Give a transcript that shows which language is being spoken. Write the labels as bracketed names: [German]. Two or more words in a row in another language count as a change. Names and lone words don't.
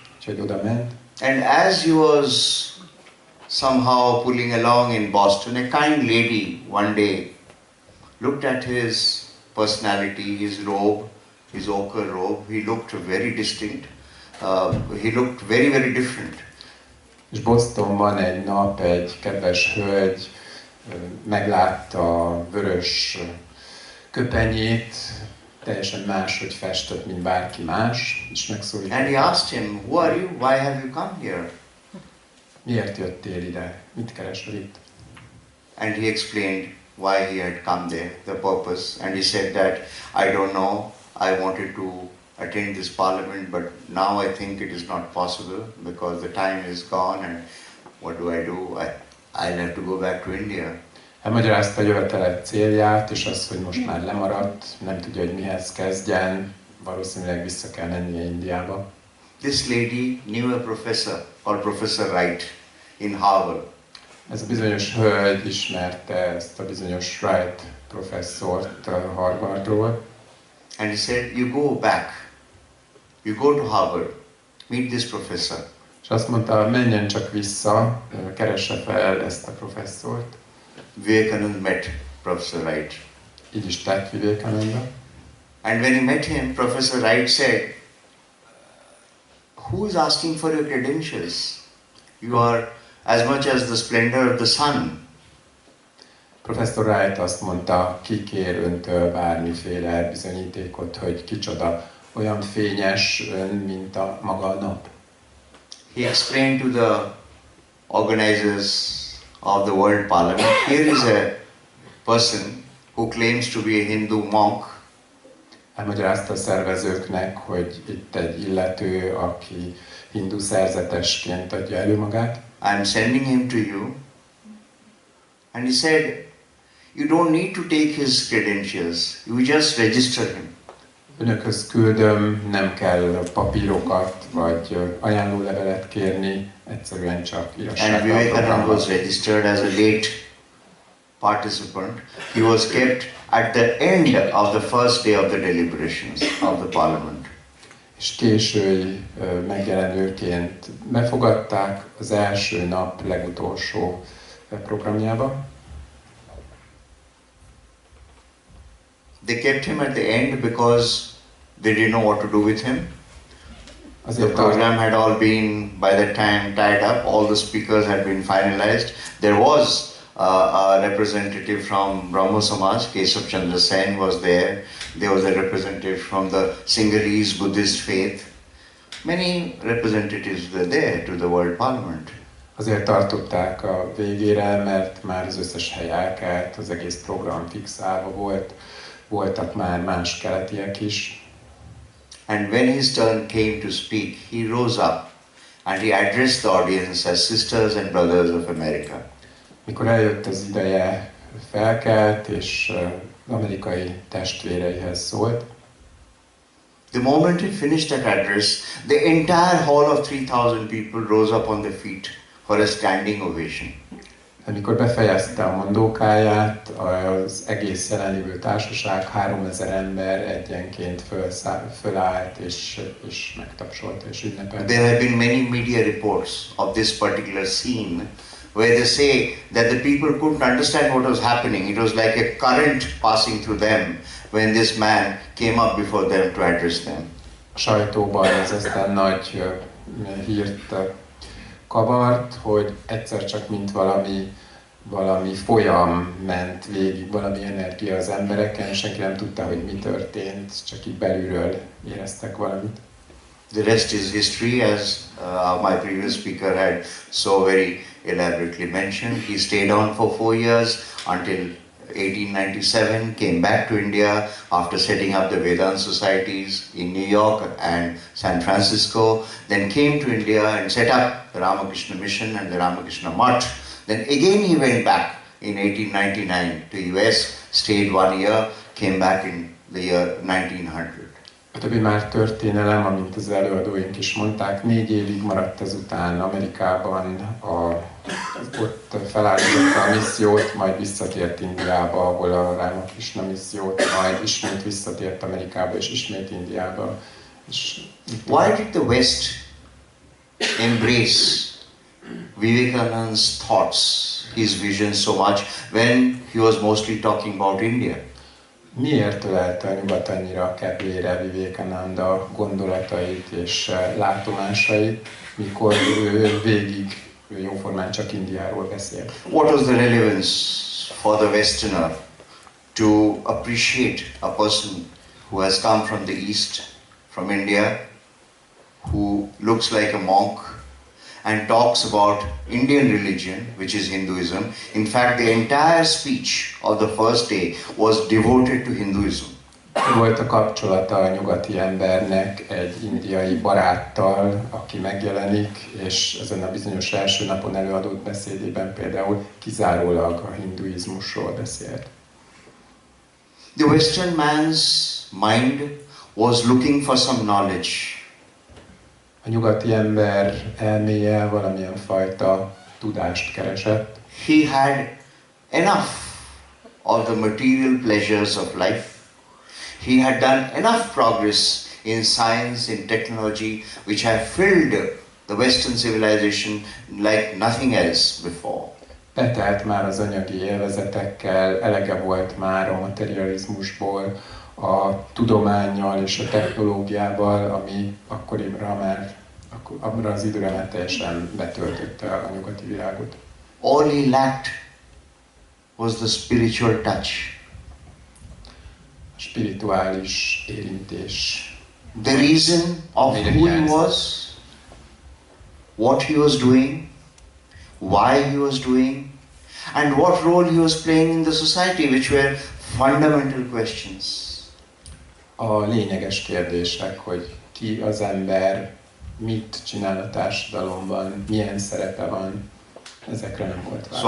[Hungarian] Úgyhogy oda ment. [English] And as he was somehow pulling along in Boston, a kind lady one day looked at his personality, his robe, his ochre robe. He looked very distinct. He looked very, very different. [Hungarian] És Bostonban egy nap egy kedves hölgy meglátta a vörös köpenyét, teljesen máshogy festett, mint bárki más, és megszólította. [English] And he asked him, who are you? Why have you come here? [Hungarian] Miért jöttél ide? Mit keresel itt? [English] And he explained why he had come there, the purpose. And he said that, I don't know, I wanted to attend this parliament, but now I think it is not possible because the time is gone and what do? I'll have to go back to India. [Hungarian] Elmagyarázta a jövetele célját, és azt, hogy most már lemaradt, nem tudja, hogy mihez kezdjen, valószínűleg vissza kell mennie Indiába. [English] This lady knew a professor called Professor Wright. in Harvard. [Hungarian] Ez a bizonyos hölgy ismerte ezt a bizonyos Wright professzort Harvardról. [English] And he said, you go back, you go to Harvard, meet this professor. [Hungarian] És azt mondta, menjen csak vissza, keresse fel ezt a professzort. [English] Vivekananda met Professor Wright. [Hungarian] Így is tett Vivekananda. [English] And when he met him, Professor Wright said, who is asking for your credentials? You are as much as the splendor of the sun. [Hungarian] Professor Wright azt mondta, ki kér öntől bármiféle bizonyítékot, hogy kicsoda, olyan fényes ön, mint a maga a nap. [English] He explained to the organizers of the World Parliament, here is a person who claims to be a Hindu monk. [Hungarian] Elmagyarázta a szervezőknek, hogy itt egy illető, aki hindu szerzetesként adja elő magát. [English] I am sending him to you. And he said, you don't need to take his credentials, you just register him. [Hungarian] Önökhöz küldöm, nem kell papírokat vagy ajánlólevelet kérni, egyszerűen csak írassák [English] And [Hungarian] a [English] Vivekananda was [Hungarian] programot. [English] registered as a late participant. He was kept at the end of the first day of the deliberations of the parliament. [Hungarian] És késői megjelenőként befogadták az első nap legutolsó programjába. [English] They kept him at the end because they didn't know what to do with him. The [Hungarian] Azért [English] program had all been, by that time, tied up. All the speakers had been finalized. There was a representative from Brahmo Samaj, Keshav Chandra Sen was there. There was a representative from the Sinhalese Buddhist faith. Many representatives were there to the World Parliament. [Hungarian] Azért tartották a végére, mert már az összes hely elkelt, az egész program fixálva volt, voltak már más keletiek is. [English] And when his turn came to speak, he rose up and he addressed the audience as sisters and brothers of America. [Hungarian] Mikor eljött az ideje, felkelt, és amerikai testvéreihez szólt. [English] The moment he finished that address, the entire hall of 3,000 people rose up on their feet for a standing ovation. [Hungarian] Amikor befejezte a mondókáját, az egész jelenlévő társaság 3000 ember egyenként fölállt és megtapsolta és ünnepelte. [English] There have been many media reports of this particular scene where they say that the people couldn't understand what was happening. It was like a current passing through them when this man came up before them to address them. [Hungarian] A sajtóban ez aztán nagy hírt kavart, hogy egyszer csak mint valami folyam ment végig, valami energia az embereken, senki nem tudta, hogy mi történt, csak így belülről éreztek valamit. [English] The rest is history, as my previous speaker had so very elaborately mentioned. He stayed on for 4 years until 1897, came back to India after setting up the Vedant societies in New York and San Francisco, then came to India and set up the Ramakrishna Mission and the Ramakrishna Mutt. Then again he went back in 1899 to US, stayed 1 year, came back in the year 1900. [Hungarian] A többi már történelem, amint az előadóink is mondták, 4 évig maradt ezután Amerikában, ott felállította a missziót, majd visszatért Indiába, ahol a Ramakrishna missziót, majd ismét visszatért Amerikába, és ismét Indiába. [English] Why did the West embrace Vivekananda's thoughts, his vision so much when he was mostly talking about India? [Hungarian] Miért ölelte a nyugat annyira kedvére Vivekananda gondolatait és látomásait, mikor ő végig jóformán csak Indiáról beszélt? [English] What was the relevance for the Westerner to appreciate a person who has come from the East, from India, who looks like a monk and talks about Indian religion, which is Hinduism. In fact, the entire speech of the first day was devoted to Hinduism. [Hungarian] Volt a kapcsolata a nyugati embernek egy indiai baráttal, aki megjelenik, és ezen a bizonyos első napon előadott beszédében például kizárólag a hinduizmusról beszélt. [English] The Western man's mind was looking for some knowledge. [Hungarian] A nyugati ember elméje valamilyen fajta tudást keresett. [English] He had enough of the material pleasures of life. He had done enough progress in science, in technology, which have filled the Western civilization like nothing else before. [Hungarian] Betelt már az anyagi élvezetekkel, elege volt már a materializmusból, a tudománnyal és a technológiával, ami abban az időre már teljesen betöltötte a nyugati világot. [English] All he lacked was the spiritual touch. [Hungarian] A spirituális érintés. [English] The reason of who he was, what he was doing, why he was doing, and what role he was playing in the society, which were fundamental questions. [Hungarian] A lényeges kérdések, hogy ki az ember, mit csinál a társadalomban, milyen szerepe van, ezekre nem volt válasz.